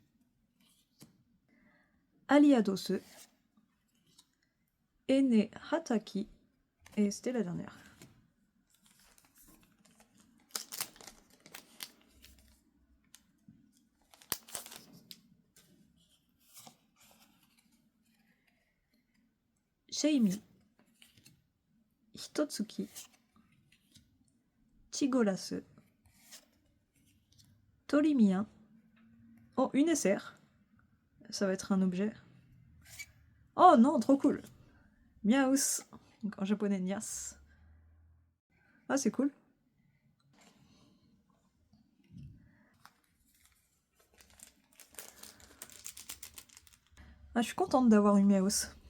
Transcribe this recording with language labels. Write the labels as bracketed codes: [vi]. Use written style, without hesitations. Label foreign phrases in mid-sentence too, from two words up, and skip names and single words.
[fr] Aliados. Ene Hataki. Et c'était la dernière. Sheimi. Hitotsuki. Chigorasu. Torimia. Oh, une SR. Ça va être un objet. Oh non, trop cool. Miaus. Donc en japonais, Nias. Ah, c'est cool. Ah, je suis contente d'avoir une Miaus.